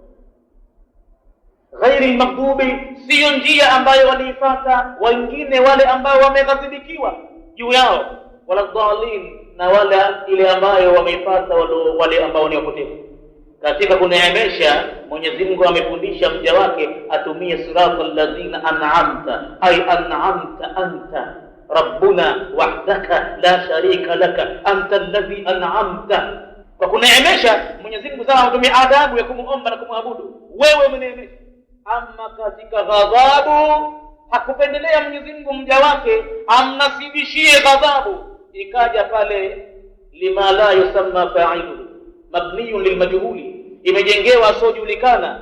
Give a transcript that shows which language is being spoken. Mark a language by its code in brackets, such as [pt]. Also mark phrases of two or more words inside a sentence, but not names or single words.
[ar] غير المغضوب, [sw] sio njia ambayo waliifuata wengine wale ambao wameghadhibikiwa juu yao, [ar] ولا الضالين, [sw] na wala ile ambayo wameifuata wale ambao ni wapotevu. Katika kuneemesha, Mwenyezi Mungu amefundisha mja wake atumie [ar] صراط الذين أنعمت أي أنعمت أنت ربنا وحدك لا شريك لك أنت الذي أنعمت. [sw] Kwa kuneemesha, Mwenyezi Mungu sana anatumia adabu ya kumuomba na kumwabudu. Wewe umeneemesha. Ama katika ghadhabu, hakupendelea Mwenyezi Mungu mja wake amnasibishie ghadhabu, ikaja pale [ar] لما لا يسمى فاعله مبني للمجهول, [sw] imejengewa asojulikana.